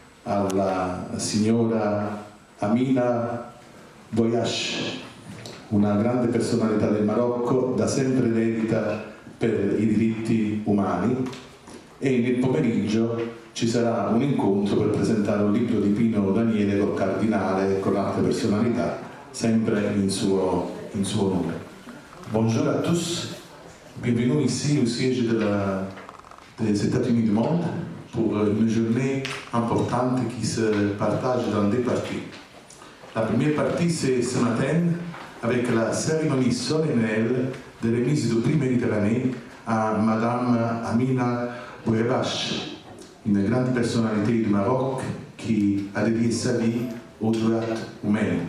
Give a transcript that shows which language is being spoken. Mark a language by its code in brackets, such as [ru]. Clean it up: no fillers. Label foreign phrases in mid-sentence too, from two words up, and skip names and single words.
[it] alla signora Amina Boyash, una grande personalità del Marocco, da sempre dedita per i diritti umani, e nel pomeriggio ci sarà un incontro per presentare un libro di Pino Daniele col cardinale e con altre personalità, sempre in suo nome. [fr] Bonjour à tous. Bienvenue ici au siège des États-Unis du monde pour une journée importante qui se partage dans deux parties. La première partie, c'est ce matin avec la cérémonie solennelle de remise du prix Méditerranée à Madame Amina Bourebache, une grande personnalité du Maroc qui a dédié sa vie aux droits humains.